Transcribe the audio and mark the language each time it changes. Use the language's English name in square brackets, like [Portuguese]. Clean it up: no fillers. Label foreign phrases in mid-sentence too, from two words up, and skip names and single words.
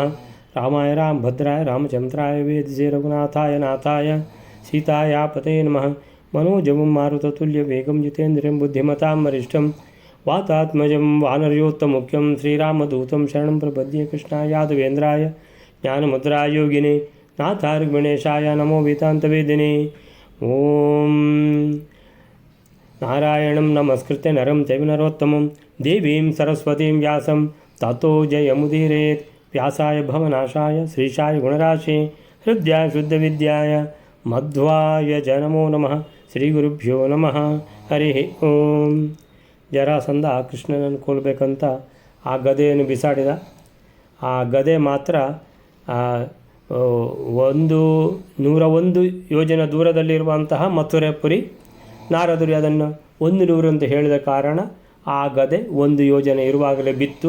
[Sanskrit] ರಾಮಾಯ ರಾಮಭದ್ರಾಯ ರಾಮಚಂದ್ರಾಯ ವೇದಸೇ ರಘುನಾಥಾಯ ನಾಥಾಯ ಸೀತಾಯ ಪತೇ ನಮಃ. ಮನೋಜವಂ ಮಾರುತತುಲ್ಯ ವೇಗಂ ಜಿತೇಂದ್ರಿಯಂ ಬುದ್ಧಿಮತಾಂ ವರಿಷ್ಠಂ ವಾತಾತ್ಮಜಂ ವಾನರಯೋತ್ತಮುಖ್ಯಂ ಶ್ರೀರಾಮದೂತಂ ಶರಣಂ ಪ್ರಪದ್ಯೆ. ಕೃಷ್ಣಾಯ ಯಾದವೇಂದ್ರಾಯ ಜ್ಞಾನಮುದ್ರಾಯ ಯೋಗಿನೇ ನಾಥಾಯ ಗಣೇಶಾಯ ನಮೋ ವೇದಾಂತವೇದಿನೇ. ಓಂ ನಾರಾಯಣಂ ನಮಸ್ಕೃತ್ಯ ನರಂ ಚೈವ ನರೋತ್ತಮಂ ದೇವೀಂ ಸರಸ್ವತೀಂ ವ್ಯಾಸಂ ತತೋ ಜಯಮುದೀರೇತ್. ವ್ಯಾಸಾಯ ಭವನಾಶಾಯ ಶ್ರೀಶಾಯ ಗುಣರಾಶೇ ಹೃದಯಾಯ ಶುದ್ಧವಿದ್ಯಾಯ ಮಧ್ವಾಯ ಜ ನಮೋ ನಮಃ. ಶ್ರೀ ಗುರುಭ್ಯೋ ನಮಃ. ಹರಿ ಓಂ. [Kannada] ಜರಾಸಂಧ ಕೃಷ್ಣನನ್ನು ಕೊಲ್ಲಬೇಕಂತ ಆ ಗದೆಯನ್ನು ಬಿಸಾಡಿದ. ಆ ಗದೆ ಮಾತ್ರ 101 ಯೋಜನ ದೂರದಲ್ಲಿರುವಂತಹ ಮಥುರೆಪುರಿ. ನಾರದರು ಅದನ್ನು 100 ಅಂತ ಹೇಳಿದ ಕಾರಣ ಆ ಗದೆ 1 ಯೋಜನೆ ಇರುವಾಗಲೇ ಬಿತ್ತು.